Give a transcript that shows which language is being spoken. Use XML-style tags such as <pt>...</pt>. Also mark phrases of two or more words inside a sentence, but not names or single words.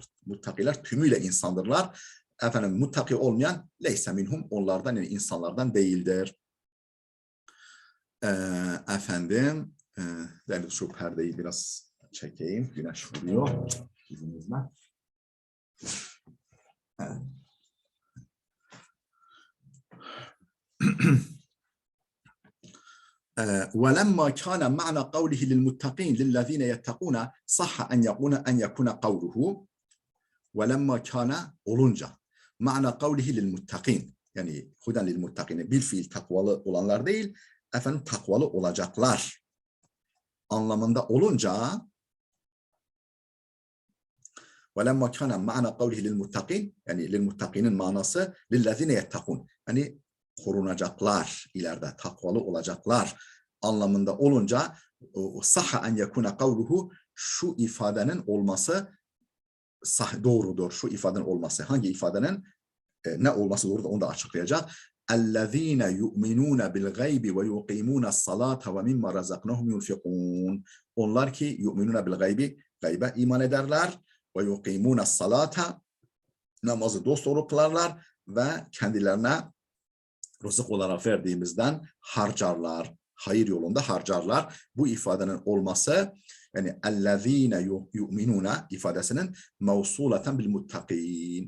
<tr>Muttakiler tümüyle insandırlar. Efendim muttaki olmayan</tr> <ar>ليس منهم</ar> <tr>onlardan, yani insanlardan değildir. Efendim şu perdeyi biraz çekeyim. Güneş vuruyor. İzninizle. Evet.</tr> <ar>وَلَمَّا كَانَ مَعْنَى قَوْلِهِ لِلْمُتَّقِينَ لِلَّذ۪ينَ يَتَّقُونَ صَحَّ أَنْ يَكُونَ قَوْلُهُ وَلَمَّا كَانَ olunca مَعْنَى قَوْلِهِ لِلْمُتَّقِينَ yani هدى للمتقين</ar> <tr>bil fiil takvalı olanlar değil, efendim takvalı olacaklar anlamında olunca</tr> <ar>وَلَمَّا كَانَ مَعْنَى قَوْلِهِ لِلْمُتَّقِينَ</ar> <tr>yani lilmuttakinin manası</tr> <ar>لِلَّذ۪ينَ يَتَّقُونَ</ar> <tr>yani korunacaklar, ileride takvalı olacaklar anlamında olunca</tr> <ar>صح أن يكون قوله</ar> <tr>şu ifadenin olması doğrudur. Şu ifadenin olması. Hangi ifadenin ne olması doğrudur onu da açıklayacak.</tr> <ar>اَلَّذ۪ينَ يُؤْمِنُونَ بِالْغَيْبِ وَيُقِيمُونَ الصَّلَاةَ وَمِمَّا رَزَقْنَهُمْ يُنْفِقُونَ</ar> <tr>onlar ki</tr> <ar>يؤمنون بالغيب</ar> <tr>gaybe iman ederler ve</tr> <ar>يقيمون الصلاة</ar> <tr>namazı dosdoğru kılarlar ve kendilerine rızık olarak verdiğimizden harcarlar. Hayır yolunda harcarlar. Bu ifadenin olması yani</tr> <ar>الذين يؤمنون</ar> <tr>ifadesinin</tr> <ar>موصولة بالمتقين.</ar>